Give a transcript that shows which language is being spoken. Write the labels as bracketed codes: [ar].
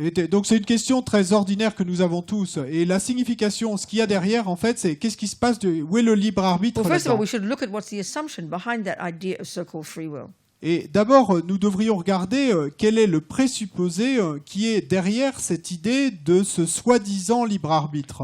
[fr] Donc c'est une question très ordinaire que nous avons tous. Et la signification, ce qu'il y a derrière, en fait, c'est qu'est-ce qui se passe, où est le libre arbitre [en] Well, first of all, [fr] là-dedans. [en] we should look at what's the assumption behind that idea of so-called free will. [fr] Et d'abord, nous devrions regarder quel est le présupposé qui est derrière cette idée de ce soi-disant libre arbitre.